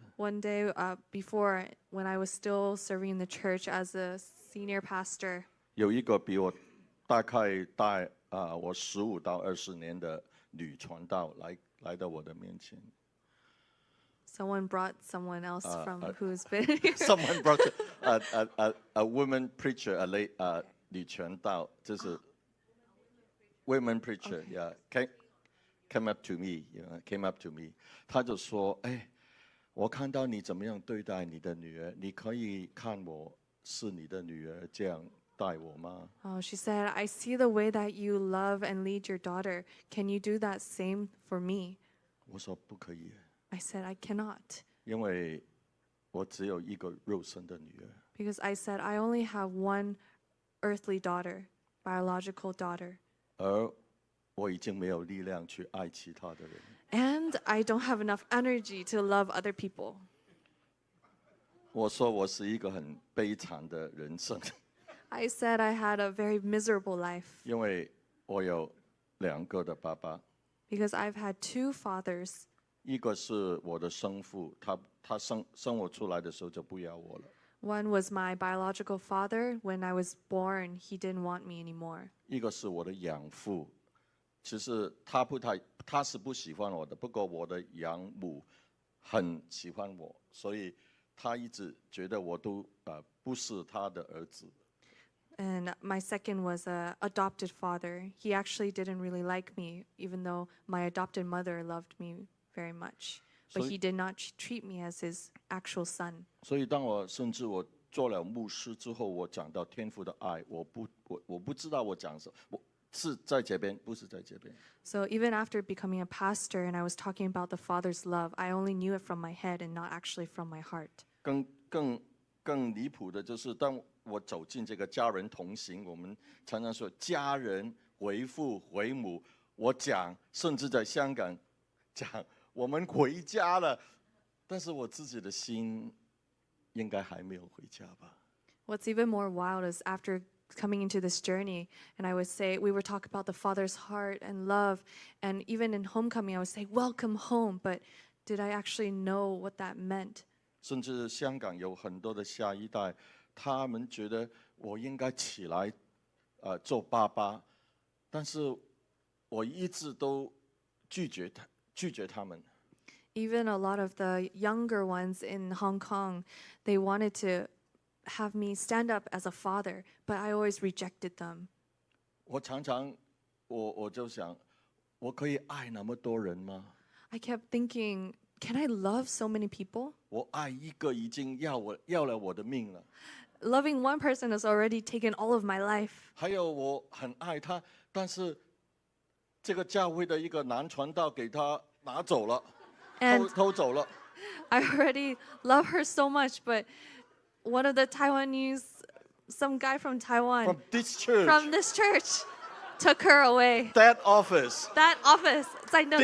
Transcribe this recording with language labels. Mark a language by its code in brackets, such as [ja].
[en] One day before, when I was still serving in the church as a senior pastor, [zh] 有一个比我大概大我15到20年的女传道来到我的面前。 [en] someone brought someone else from who's been here. Someone brought a woman preacher, [zh] 女传道，就是 [en] women preacher, yeah, came up to me, came up to me. [zh] 他就说，哎，我看到你怎么样对待你的女儿，你可以看我是你的女儿这样待我吗？ [en] Oh, she said, I see the way that you love and lead your daughter. Can you do that same for me? [zh] 我说不可以， [en] I said, I cannot. [zh] 因为我只有一个肉身的女儿。 [en] Because I said, I only have one earthly daughter, biological daughter. [zh] 而我已经没有力量去爱其他的人。 [en] And I don't have enough energy to love other people. [zh] 我说我是一个很悲惨的人生， [en] I said I had a very miserable life [zh] 因为我有2个的爸爸， [en] because I've had 2 fathers. [zh] 一个是我的生父，他生我出来的时候就不要我了； [en] One was my biological father. When I was born, he didn't want me anymore. [zh] 一个是我的养父，其实他是不喜欢我的，不过我的养母很喜欢我，所以他一直觉得我都不是他的儿子。 [en] And my second was an adopted father. He actually didn't really like me, even though my adopted mother loved me very much. But he did not treat me as his actual son. [zh] 所以甚至我做了牧师之后，我讲到天父的爱，我不知道我讲什么，我是在这边，不是在这边。 [en] So even after becoming a pastor and I was talking about the Father's love, I only knew it from my head and not actually from my heart. [zh] 更离谱的就是，当我走进这个家人同行，我们常常说家人回父回母，我讲，甚至在香港讲我们回家了，但是我自己的心应该还没有回家吧。 [en] What's even more wild is after coming into this journey, and I would say, we would talk about the Father's heart and love, and even in homecoming, I would say, welcome home, but did I actually know what that meant? [zh] 甚至香港有很多的下一代，他们觉得我应该起来，做爸爸，但是我一直都拒绝他们。 [en] Even a lot of the younger ones in Hong Kong, they wanted to have me stand up as a father, but I always rejected them. [zh] 我常常，我就想，我可以爱那么多人吗？ [en] I kept thinking, can I love so many people? [zh] 我爱一个已经要了我的命了， [en] Loving one person has already taken all of my life. [zh] 还有我很爱他，但是这个教会的一个男传道给他拿走了，偷走了。 [en] I already love her so much, but one of the Taiwanese, some guy from Taiwan, From this church, took her away. that office, That office, [zh] 在那个